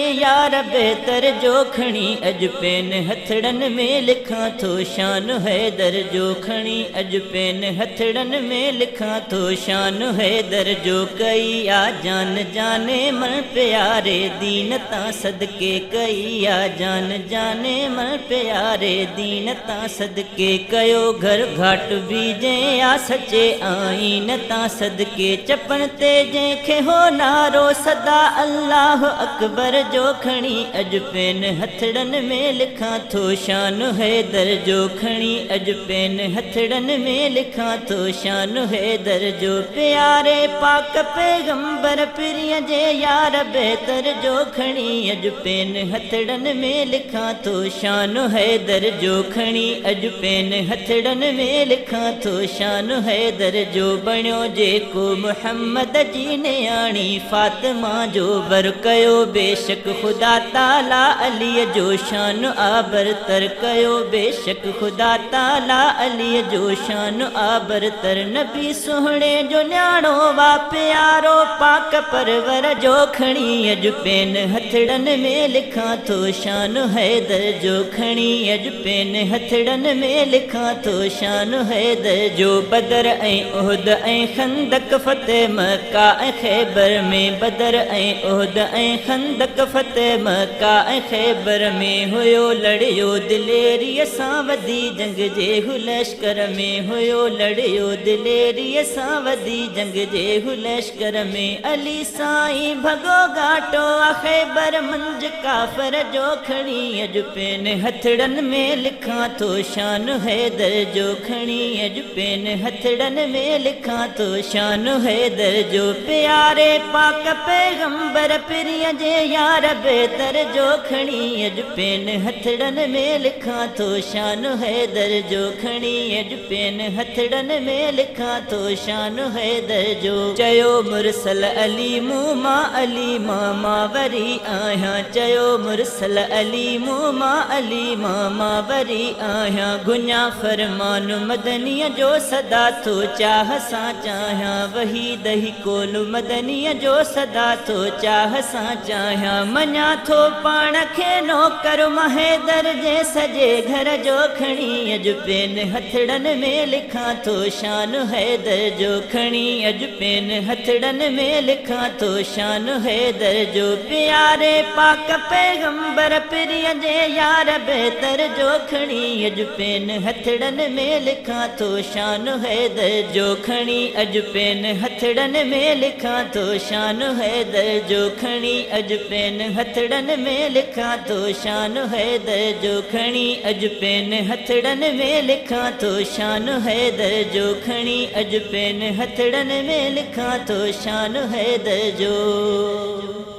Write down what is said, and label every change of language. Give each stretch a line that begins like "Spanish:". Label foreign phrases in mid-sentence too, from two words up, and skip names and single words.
Sindhi: यार बेहतर जो खणी अज पेन हथड़न में लिखा तो शान हैदर जो खणी अज पेन हथड़न में लिखा तो शान हैदर जो कई आ जान जाने मन प्यारे दीन ता सदके कई आ जान जाने मन प्यारे दीन ता सदके कयो घर घाट बीजे आ सचे आईन ता सदके चपन ते जंहिंखे हो नारो सदा
Arabic: الله أكبر
Sindhi: जो खणी अज पेन हथड़न में लिखा तो शान हैदर जो खणी अज पेन हथड़न में लिखा तो शान हैदर जो प्यारे पाक पैगंबर प्रिय जे यार बेहतर जो खणी अज पेन हथड़न में लिखा तो शान हैदर जो खणी अज पेन हथड़न में लिखा तो शान हैदर जो बणियो जेको मुहम्मद जी ने आणी फातिमा जो बर कयो बेशक खुदा ताला अली जो शान आबरतर कयो बेशक खुदा ताला अली जो शान आबरतर नबी सोहणे जो न्याणो वा प्यारो पाक परवर जो खणी अज पेन हथड़न में लिखा तो शान हैदर जो खणी अज पेन हथड़न में लिखा तो शान हैदर जो बदर ऐं उहद ऐं खंदक फतेह मक्का ऐं खैबर में बदर ऐं उहद ऐं खंदक फतेह मक्का ऐं खैबर में हुयो लड़ियो दिलेरीअ सां वधी जंग जे लश्कर में हुयो लड़ियो दिलेरीअ सां वधी जंग जे लश्कर में अली साईं भगो घाटो आ खैबर मंझ काफर जो खणी अज पेन हथड़न में लिखा तो शान हैदर जो खणी अज पेन हथड़न में लिखा तो शान हैदर जो प्यारे पाक पैगंबर प्रिय जे यार बेहतर जो खणी अज पेन हथड़न में लिखा तो शान हैदर जो खणी अज पेन हथड़न में लिखा तो शान हैदर जो चयो मुरसल अली मूं मां अली मामा वरी आहियां चयो मुरसल अली मूं मां अली मामा वरी आहियां गुन्या फरमान मदनीअ जो सदा तो चाह सां चाहियां वही दही कोल मदनीअ जो सदा तो चाह सां चाहियां मञा थो पाण खे नौकर हैदर जे सजे घर जो खणी अज पेन हथड़न में लिखा तो शान हैदर जो खणी अज पेन हथड़न में लिखा तो शान हैदर जो प्यारे पाक पैगंबर प्रिय जे यार बेहतर जो खणी अज पेन हथड़न में लिखा तो शान हैदर जो खणी अज पेन हथड़न में लिखा तो शान हैदर जो खणी अज पेन हथड़न में लिखा तो शान हैदर जो खणी अज पेन हथड़न में लिखा तो शान हैदर जो खणी अज पेन हथड़न में लिखा तो शान हैदर जो